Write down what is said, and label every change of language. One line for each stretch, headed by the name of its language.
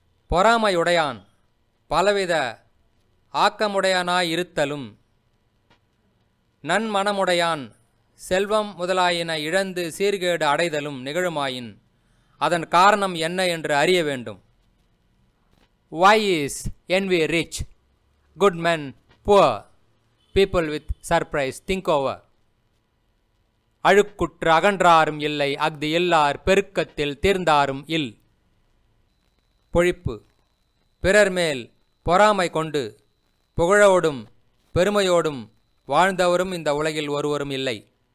Tamil: பொறாமையுடையான் பலவித ஆக்கமுடையானாயிருத்தலும் நன்மனமுடையான் செல்வம் முதலாயின இழந்து சீர்கேடு அடைதலும் நிகழுமாயின் அதன் காரணம் என்ன என்று அறிய வேண்டும்.
English: Why is envy rich, good men poor? People with surprise think over.
Tamil: அழுக்குற்று அகன்றாரும் இல்லை அஃது இல்லார் பெருக்கத்தில் தீர்ந்தாரும் இல். பொழிப்பு. பிறர் மேல் பொறாமை கொண்டு புகழோடும் பெருமையோடும் வாழ்ந்தவரும் இந்த உலகில் ஒருவரும் இல்லை.